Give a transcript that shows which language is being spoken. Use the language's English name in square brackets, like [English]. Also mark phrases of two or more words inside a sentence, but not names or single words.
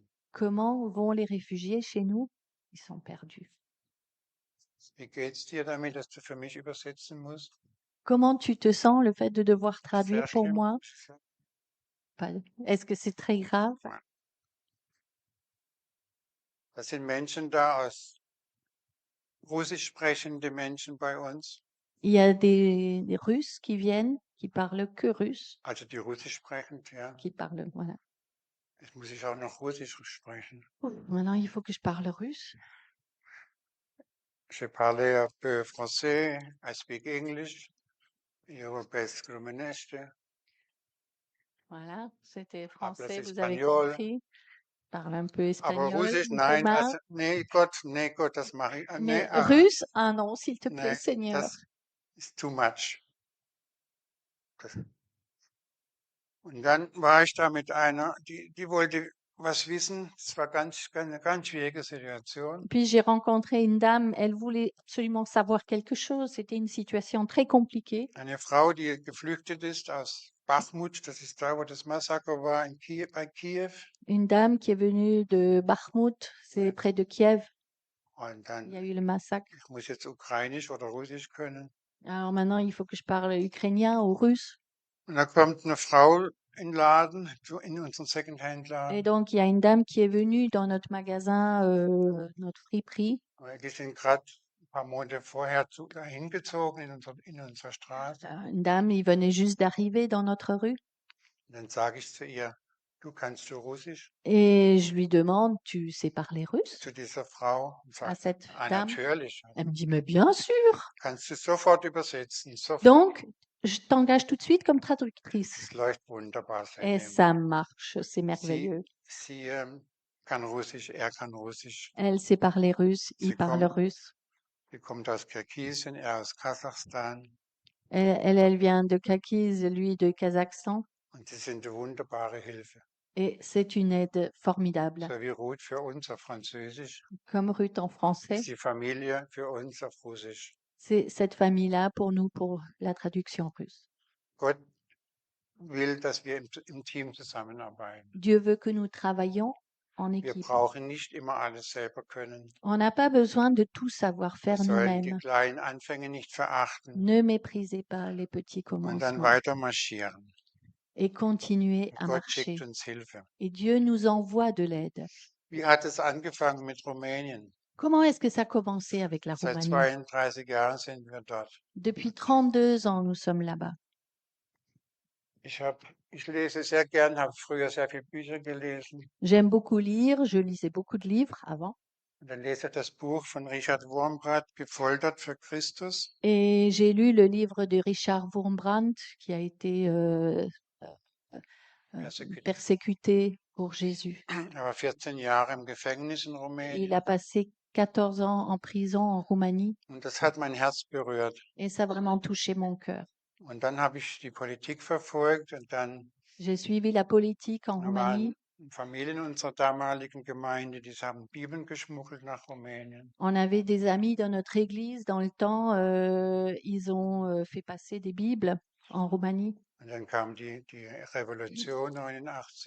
[French] Comment vont les réfugiés chez nous? Ils sont perdus. [German] Wie geht es dir damit, dass du für mich übersetzen musst? [French] Comment tu te sens le fait de devoir traduire [German] Sehr [French] pour [German] schlimm. [French] moi? Est-ce que c'est très grave? [German] Da sind Menschen da russisch sprechende Menschen bei uns, [French] Il y a des Russes qui viennent, qui parlent que russe, [German] also die russisch sprechend, ja. [French] qui parlent, voilà. [German] Jetzt muss ich auch noch russisch sprechen. [French] Maintenant, il faut que je parle russe. Je parle un peu français, [English] I speak English, [French] européen rumenește, Voilà, c'était hablas français, vous avez espagnol, compris. Parle un peu [German] aber [French] espagnol. [German] Russisch, nein, [French] roumain. [German] also, nee, Gott, das mache ich, nee, [French] Mais russe, ah non, s'il te plaît, [German] nee, [French] Seigneur. [German] das ist [English] too much. [German] Und dann war ich da mit einer, die wollte was wissen, es war eine ganz schwierige Situation. [French] Puis j'ai rencontré une dame, elle voulait absolument savoir quelque chose. C'était une situation très compliquée. [German] Eine Frau, die geflüchtet ist aus Bachmut, das ist da, wo das Massaker war, bei Kiew. [French] Une dame qui est venue de Bakhmut, c'est près de Kiev. [German] Und [French] Il y a [German] dann, [French] eu le massacre. [German] ich muss jetzt Ukrainisch oder Russisch können. [French] Alors maintenant, il faut que je parle ukrainien ou russe. [German] Und da kommt eine Frau in den Laden, in unseren [French] Et [German] Secondhand-Laden. [French] donc, il y a une dame qui est venue dans notre magasin, notre friperie. [German] Die sind gerade ein paar Monate vorher dahin gezogen in unserer Straße. [French] Une dame, il venait juste d'arriver dans notre rue. [German] Und dann sage ich zu ihr, kannst du Russisch? [French] Et je lui demande, tu sais parler russe? [German] Zu dieser Frau. Und [French] À [German] sagt, [French] cette dame. [German] natürlich. [French] Elle me dit, mais bien sûr. [German] Kannst du sofort übersetzen. Sofort. [French] Donc, je t'engage tout de suite comme traductrice. [German] Es läuft wunderbar [French] Et [German] seitdem. [French] ça marche, c'est merveilleux. [German] Sie kann Russisch, er kann Russisch. [French] Elle sait parler russe, il [German] Sie [French] parle [German] kommt- [French] russe. [German] Sie kommt aus Kirgisien, er aus Kasachstan. [French] Elle vient de Kakiz, lui de Kazakhstan. [German] Und sie sind eine wunderbare Hilfe. [French] Et c'est une aide formidable. [German] So wie Ruth für uns auf Französisch, [French] Comme Ruth en français, [German] ist die Familie für uns auf Russisch. [French] c'est cette famille-là pour nous, pour la traduction russe. [German] Gott will, dass wir im Team zusammenarbeiten. [French] Dieu veut que nous travaillions en [German] Wir [French] équipe. [German] brauchen nicht immer alles selber können. [French] On n'a pas besoin de tout savoir [German] Wir [French] faire [German] sollen die [French] nous-mêmes. [German] kleinen Anfänge nicht verachten [French] Ne méprisez pas les petits [German] und dann [French] commencements [German] weiter marschieren. [French] et continuez [German] Und [French] à [German] Gott schickt [French] marcher. [German] uns Hilfe. [French] Et Dieu nous envoie de l'aide. [German] Wie hat es angefangen mit Rumänien? [French] Comment est-ce que ça a commencé avec la [German] Seit [French] Roumanie? [German] 32 Jahren sind wir dort. [French] Depuis 32 ans, nous sommes là-bas. [German] Ich lese sehr gern, habe früher sehr viele Bücher gelesen. [French] J'aime beaucoup lire, je lisais beaucoup de livres avant. [German] Und dann lese ich das Buch von Richard Wurmbrand, Gefoltert für Christus. [French] Et j'ai lu le livre de Richard Wurmbrand qui a été Persecuted. persécuté pour Jésus. [German] Er war 14 Jahre im Gefängnis in [French] Il [German] Rumänien. [French] a passé 14 ans en prison en Roumanie [German] Und das hat mein Herz berührt. [French] et ça a vraiment touché mon cœur. [German] Und dann habe ich die Politik verfolgt und dann [French] J'ai suivi la politique en [German] da [French] Roumanie. [German] waren Familien unserer damaligen Gemeinde, die haben Bibeln geschmuggelt nach Rumänien. [French] On avait des amis dans notre église dans le temps, ils ont fait passer des Bibles en Roumanie. [German] Und dann kam die Revolution 89.